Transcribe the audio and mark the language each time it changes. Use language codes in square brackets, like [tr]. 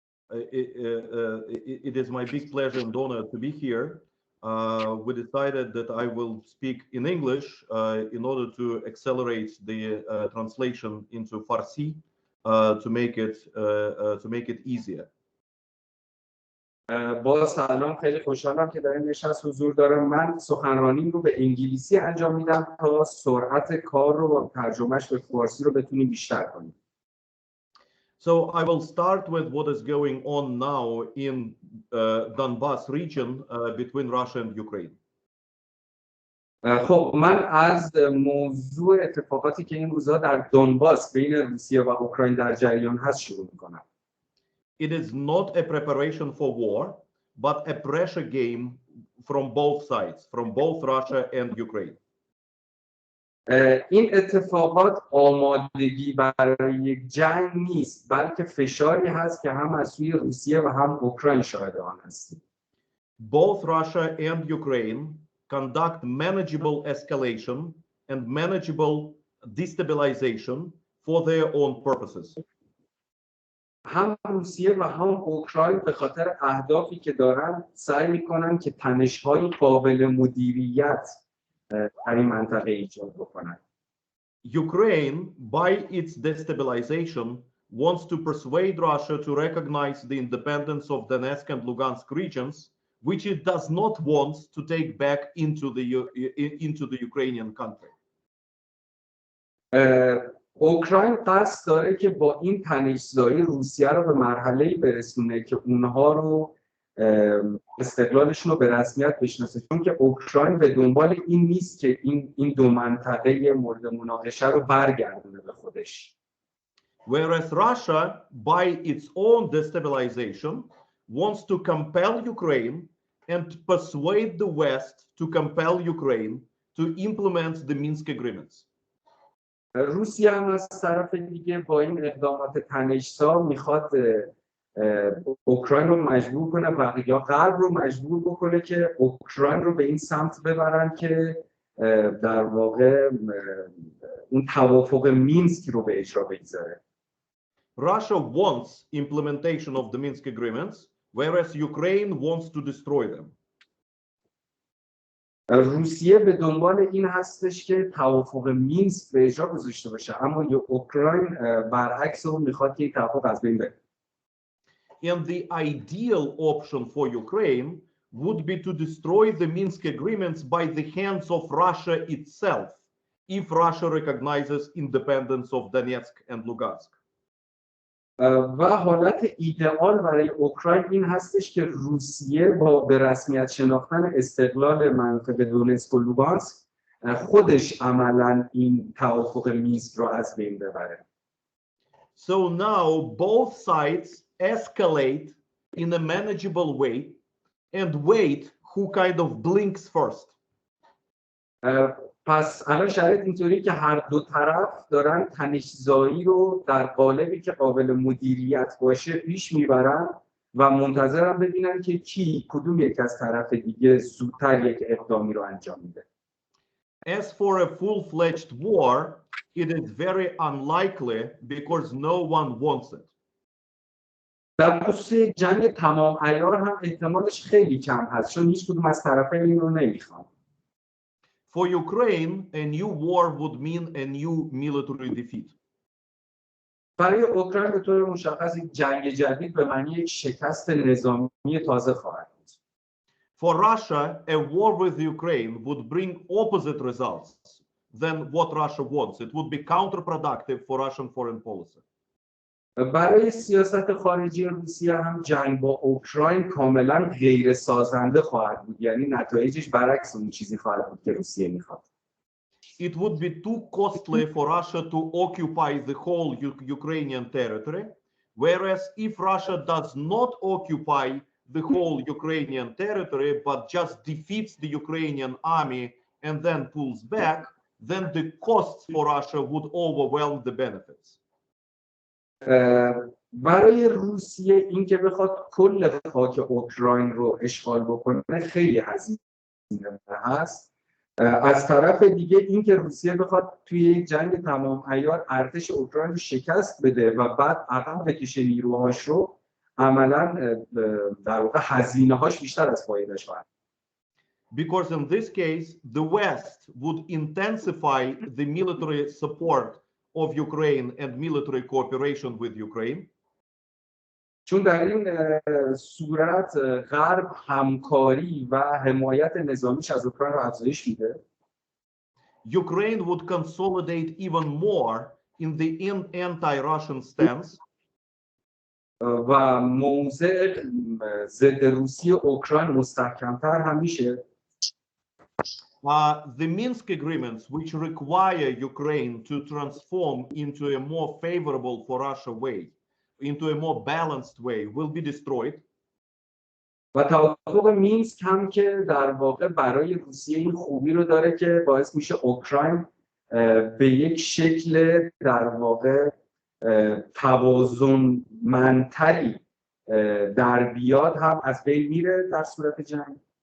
[en] It is my big pleasure and honor to be here. We decided that I will speak in English in order to accelerate the translation into Farsi to make it easier. [fa] با سلام، خیلی خوشحالم که در این نشست حضور دارم. من سخنرانیم رو به انگلیسی انجام میدم تا سرعت کار رو با ترجمهش به فارسی رو بتونیم بیشتر کنیم. [en] So I will start with what is going on now in Donbas region between Russia and Ukraine. [fa] خب من از موضوع اتفاقاتی که این روزها در دونباس بین روسیه و اوکراین در جریان هست شروع میکنم. [en] It is not a preparation for war, but a pressure game from both sides, from both Russia and Ukraine. [fa] این اتفاقات آمادگی برای یک جنگ نیست، بلکه فشاری هست که هم از سوی روسیه و هم اوکراین شاهد آن هستیم. [en] Both Russia and Ukraine conduct manageable escalation and manageable destabilization for their own purposes. [fa] هم روسیه و هم اوکراین به خاطر اهدافی که دارن سعی میکنن که تنش‌های قابل مدیریت در این منطقه ایجاد بکنن. [en] Ukraine, by its destabilization, wants to persuade Russia to recognize the independence of Donetsk and Lugansk regions, which it does not want to take back into the Ukrainian country. [fa] اوکراین قصد داره که با این تنش‌زایی روسیه رو به مرحله‌ای برسونه که اونها رو استقلالشون رو به رسمیت بشناسه، چون که اوکراین به دنبال این نیست که این دو منطقه مورد مناقشه رو برگردونه به خودش. [en] Whereas Russia, by its own destabilization, wants to compel Ukraine and persuade the West to compel Ukraine to implement the Minsk agreements. [fa] روسیه هم از طرف دیگه با این اقدامات تنش‌زا میخواد اوکراین رو مجبور کنه و یا غرب رو مجبور بکنه که اوکراین رو به این سمت ببرن که در واقع اون توافق مینسک رو به اجرا بگذاره. [en] Russia wants implementation of the Minsk agreements, whereas Ukraine wants to destroy them. [fa] روسیه به دنبال این هستش که توافق مینسک به اجرا گذاشته باشه، اما اوکراین برعکس اون میخواد که این توافق از بین بره. [en] And the ideal option for Ukraine would be to destroy the Minsk agreements by the hands of Russia itself, if Russia recognizes independence of Donetsk and Lugansk. [fa] و حالت ایدئال برای اوکراین این هستش که روسیه با به رسمیت شناختن استقلال منطقه دونتسک و لوگانسک خودش عملاً این توافق مینسک رو از بین ببره. [en] So now both sides escalate in a manageable way and wait who kind of blinks first. [fa] پس الان شرایط اینطوری که هر دو طرف دارن تنش‌زایی رو در قالبی که قابل مدیریت باشه پیش میبرن و منتظرن ببینن که کدوم یک از طرف دیگه زودتر یک اقدامی رو انجام میده. [en] As for a full-fledged war, it is very unlikely because no one wants it. [fa] در خصوص جنگ تمام عیار هم احتمالش خیلی کم هست، چون هیچ کدوم از طرفین این رو نمیخوان. [en] For Ukraine, a new war would mean a new military defeat. [fa] برای اوکراین به طور مشخص یک جنگ جدید به معنی یک شکست نظامی تازه خواهد بود. [en] For Russia, a war with Ukraine would bring opposite results than what Russia wants. It would be counterproductive for Russian foreign policy. [fa] برای سیاست خارجی روسیه هم جنگ با اوکراین کاملا غیر سازنده خواهد بود، یعنی نتایجش برعکس اون چیزی خواهد بود که روسیه میخواد. [en] It would be too costly for Russia to occupy the whole Ukrainian territory, whereas if Russia does not occupy the whole Ukrainian territory but just defeats the Ukrainian army and then pulls back, then the costs for Russia would overwhelm the benefits. [fa] برای روسیه اینکه بخواد کل خاک اوکراین رو اشغال بکنه خیلی هزینه هست. از طرف دیگه اینکه روسیه بخواد توی یک جنگ تمام عیار ارتش اوکراین رو شکست بده و بعد عقب بکشه نیروهاش رو، عملاً در واقع هزینه‌هاش بیشتر از فایده‌اش خواهد. [en] Because in this case, the West would intensify the military support of Ukraine and military cooperation with Ukraine. [fa] چون در این صورت غرب همکاری و حمایت نظامیش از اوکراین رو افزایش میده. [en] Ukraine would consolidate even more in the anti-Russian stance. [fa] و موضع ضد روسیه اوکراین مستحکمتر هم میشه. [en] The Minsk agreements, which require Ukraine to transform into a more favorable for Russia way, into a more balanced way, will be destroyed. [fa] و توافق مینسک هم که در واقع برای روسیه این خوبی رو داره که باعث میشه اوکراین به یک شکل در واقع توازنمندتری در بیاد هم از بین میره در صورت جنگ.